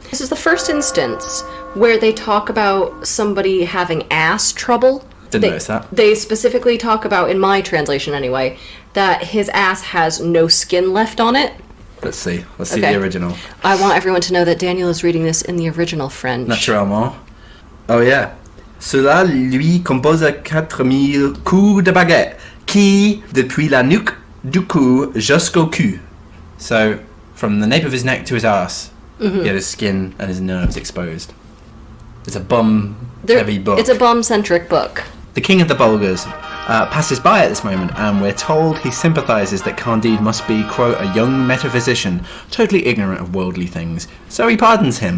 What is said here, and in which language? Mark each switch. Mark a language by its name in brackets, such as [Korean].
[English] This is the first instance where they talk about somebody having ass trouble. Didn't notice that. They specifically talk about, in my translation anyway, that his ass has no skin left on it. Let's see the original. I want everyone to know that Daniel is reading this in the original French. [French] Naturellement. [English] Oh yeah. [French] Cela lui compose 4000 coups de baguette, qui, depuis la nuque du cou jusqu'au cul. [English] So, from the nape of his neck to his ass, he had his skin and his nerves exposed. It's a bum-heavy book. It's a bum-centric book. The king of the Bulgars passes by at this moment, and we're told he sympathises that Candide must be, quote, a young metaphysician, totally ignorant of worldly things. So he pardons him.